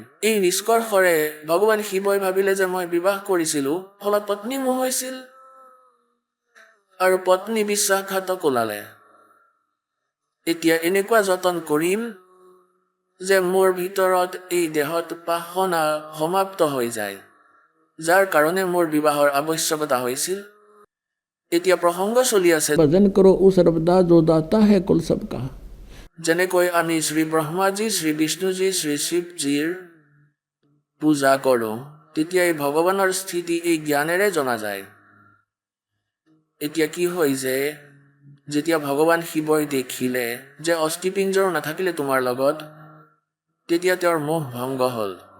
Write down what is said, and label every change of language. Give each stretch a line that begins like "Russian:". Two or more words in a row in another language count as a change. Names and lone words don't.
Assamese: এই নিষ্কৰ্ষৰে ভগৱান শিৱই ভাবিলে যে মই বিবাহ কৰিছিলোঁ, ফলত পত্নী মোহ হৈছিল আৰু পত্নী বিশ্বাসঘাতক ওলালে। এতিয়া এনেকুৱা যতন কৰিম যে মোৰ ভিতৰত এই দেহত বাসনা সমাপ্ত হৈ যায়, যাৰ কাৰণে মোৰ বিবাহৰ আৱশ্যকতা হৈছিল। এতিয়া প্ৰসংগ চলি আছে
Hindi: भजन करो उस रबदा जो दाता है कुल सबका।
Assamese: যেনেকৈ আমি শ্ৰী ব্ৰহ্মাজী, শ্ৰী বিষ্ণুজী, শ্ৰী শিৱজীৰ পূজা কৰোঁ, তেতিয়া এই ভগৱানৰ স্থিতি এই জ্ঞানেৰে জনা যায়। এতিয়া কি হয় যে যেতিয়া ভগৱান শিৱই দেখিলে যে অস্থিপিঞ্জৰ নাথাকিলে তোমাৰ লগত, তেতিয়া তেওঁৰ মোহ ভংগ হ'ল।